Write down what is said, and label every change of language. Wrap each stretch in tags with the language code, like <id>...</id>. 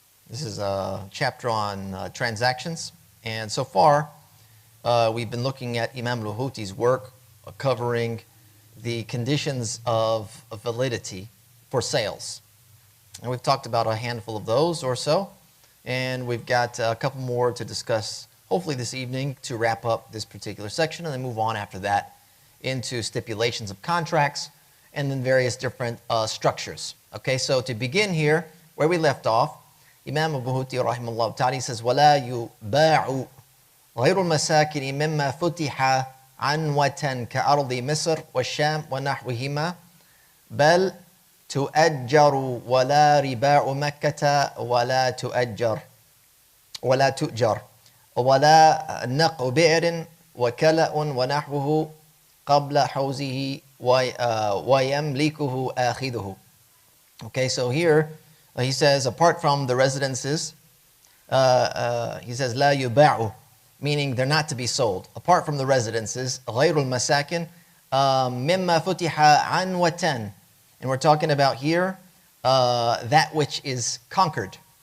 <en>This is a chapter on transactions, and so far we've been looking at Imam al-Huti's work covering the conditions of validity for sales. And we've talked about a handful of those or so, and we've got a couple more to discuss hopefully this evening to wrap up this particular section, and then move on after that into stipulations of contracts and then various different structures. Okay, so to begin here, where we left off, Imam al-Huti rahimahullah ta'ala says,</en> <ar>وَلَا يُبَاعُ غير المساكن مما فتح عنوة كأرض مصر والشام ونحوهما بل تؤجر ولا رباع مكة ولا تؤجر ولا نقع بئر وكلأ ونحوه قبل حوزه ويملكه آخذه.</ar> <en>Okay, so here he says, apart from the residences, he says</en> <ar>لا يباع,</ar> <en>meaning they're not to be sold. Apart from the residences,</en> <ar>غير المساكن مما فتح عنوة,</ar> <en>and we're talking about here that which is conquered.</en>